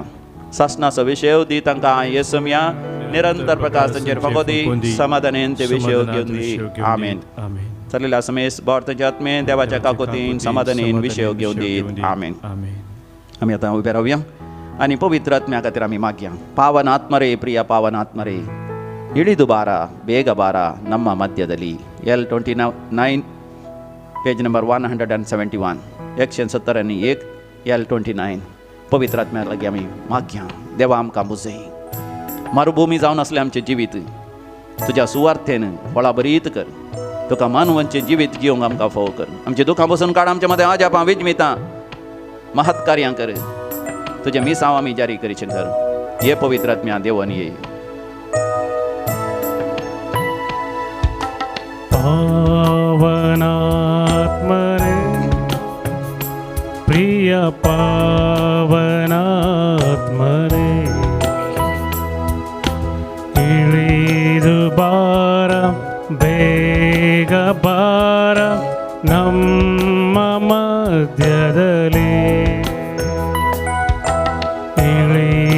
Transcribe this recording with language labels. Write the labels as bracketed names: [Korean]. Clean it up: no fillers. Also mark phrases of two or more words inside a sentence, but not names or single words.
[Konkani] सासणाचो विशय दी तांकां येसुमिया निरंतर प्रकाश तांचेर फगो दी, समाधानेन ते विशय घेवन दी. आमेन. चलिल्ल्या समेस बावरताचे आत्मे देवाच्या काकोतीन समाधानेन विशय घेवन दी. आमेन. आमी आतां उबे रावया आनी पवित्र आत्म्या खातीर आमी मागया. पावन आत्मरे, प्रिय पावन आत्मरे, [Kannada] ಇಳಿದು ಬಾರ, ಬೇಗ ಬಾರ ನಮ್ಮ ಮಧ್ಯದಲ್ಲಿ. [Konkani] L29 पेज नंबर 171 171 L29. पवित्र आत्म्या लागीं आमी मागया. देवा आमकां बुजय. मरुभुमी जावन आसलें आमचें जिवीत तुज्या सुवार्थेन फळाबरीत कर. तुका मानवांचें जिवीत जिवंक आमकां फोव कर. आमचे दुखां पसून काड. आमच्या मदें आजापां विजमितां महत्कार्यां कर. तुजें मिसांव आमी जारी करीचें कर. हे पवित्र आत्म्या देवन ये. पावनात्मरे, प्रिय पावनात्मरे, [Kannada] ಇಳಿದು ಬಾರ, ಬೇಗ ಬಾರ ನಮ್ಮ ಮಧ್ಯದಲ್ಲಿ.